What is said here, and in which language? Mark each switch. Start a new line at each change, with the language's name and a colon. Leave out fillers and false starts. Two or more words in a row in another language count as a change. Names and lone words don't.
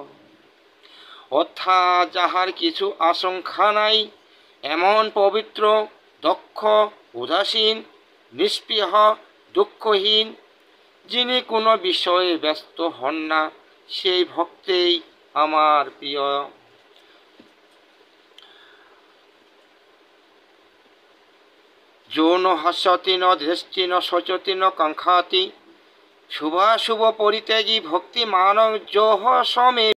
Bangla: অর্থাৎ যাহার কিছু আশঙ্কা নাই, এমন পবিত্র, দক্ষ, উদাসীন, নিষ্পৃহ, দুঃখহীন, যিনি কোনো বিষয়ে ব্যস্ত হন না, সেই ভক্তেই আমার প্রিয়।
Sanskrit: যৌন হাস্যতি ন দৃষ্টি ন শোচতি ন কাঙ্ক্ষাতি শুভাশুভ পরিত্যাগী ভক্তিমান যোহ সমে